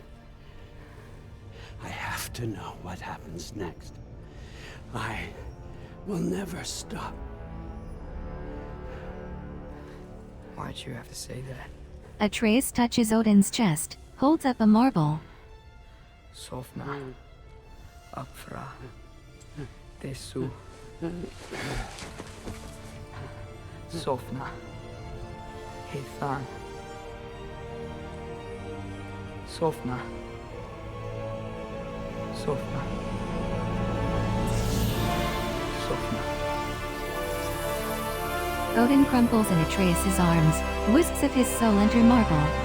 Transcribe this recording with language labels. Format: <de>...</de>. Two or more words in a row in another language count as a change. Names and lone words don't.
<en>I have to know what happens next. I will never stop. Why'd you have to say that? Atreus touches Odin's chest, holds up a marble. Sofna. Apfra. Desu. Sofna. Heithan. Sofna. Sofna. Sofna. Odin crumples in Atreus' arms, wisps of his soul enter marble.</en>